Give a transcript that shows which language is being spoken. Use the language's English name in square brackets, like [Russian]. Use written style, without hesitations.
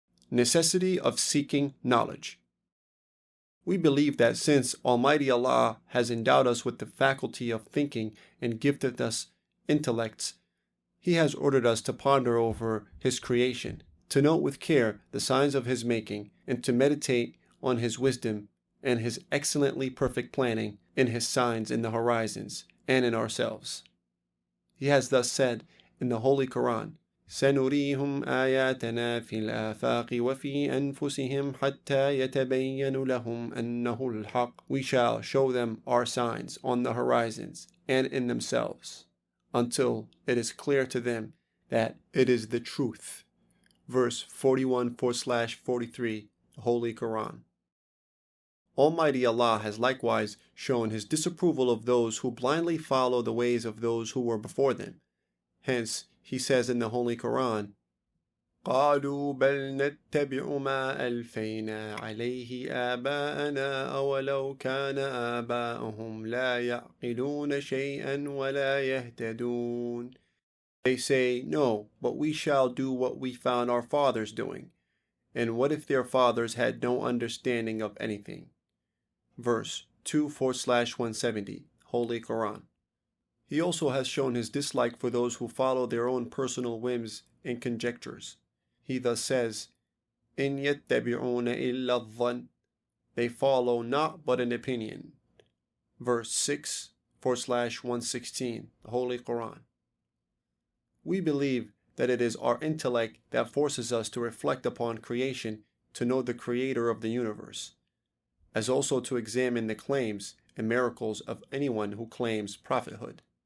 [English] Necessity of seeking knowledge. We believe that since Almighty Allah has endowed us with the faculty of thinking and gifted us intellects, He has ordered us to ponder over His creation, to note with care the signs of His making, and to meditate on His wisdom and His excellently perfect planning in His signs in the horizons and in ourselves. He has thus said in the Holy Quran, [Arabic] سَنُرِيهُمْ آيَاتَنَا فِي الْآفَاقِ وَفِي أَنفُسِهِمْ حَتَّى يَتَبَيَّنُ لَهُمْ أَنَّهُ الْحَقُّ. [English] We shall show them our signs on the horizons and in themselves, until it is clear to them that it is the truth. Verse 41/43, Holy Quran. Almighty Allah has likewise shown His disapproval of those who blindly follow the ways of those who were before them. Hence, He says in the Holy Quran, [Arabic] قَالُوا بَلْ نَتَّبِعُ مَا أَلْفَيْنَا عَلَيْهِ آبَاءَنَا أَوَلَوْ كَانَ آبَاؤُهُمْ لَا يَعْقِلُونَ شَيْئًا وَلَا يَهْتَدُونَ. [English] They say, no, but we shall do what we found our fathers doing. And what if their fathers had no understanding of anything? Verse 2/170, Holy Quran. He also has shown His dislike for those who follow their own personal whims and conjectures. He thus says, [Arabic] إِنْ يَتَّبِعُونَ إِلَّا الظَّنَّ. [English] They follow not but an opinion. Verse 6/116, Holy Quran. We believe that it is our intellect that forces us to reflect upon creation to know the Creator of the universe, as also to examine the claims and miracles of anyone who claims prophethood.